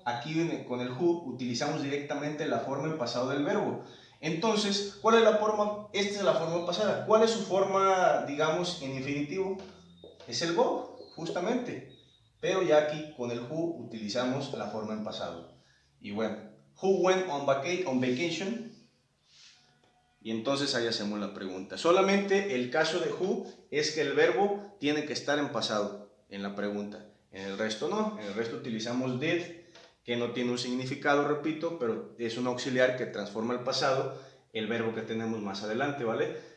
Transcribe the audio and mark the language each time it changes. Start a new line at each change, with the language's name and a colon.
Spanish: Aquí con el who utilizamos directamente la forma en pasado del verbo. Entonces, ¿cuál es la forma? Esta es la forma pasada. ¿Cuál es su forma, digamos, en infinitivo? Es el go, justamente. Pero ya aquí con el who utilizamos la forma en pasado. Y bueno,
English: who went on vacation?
Spanish: Y entonces ahí hacemos la pregunta. Solamente el caso de who es que el verbo tiene que estar en pasado en la pregunta. En el resto no. En el resto utilizamos did, que no tiene un significado, repito, pero es un auxiliar que transforma el pasado, el verbo que tenemos más adelante, ¿vale?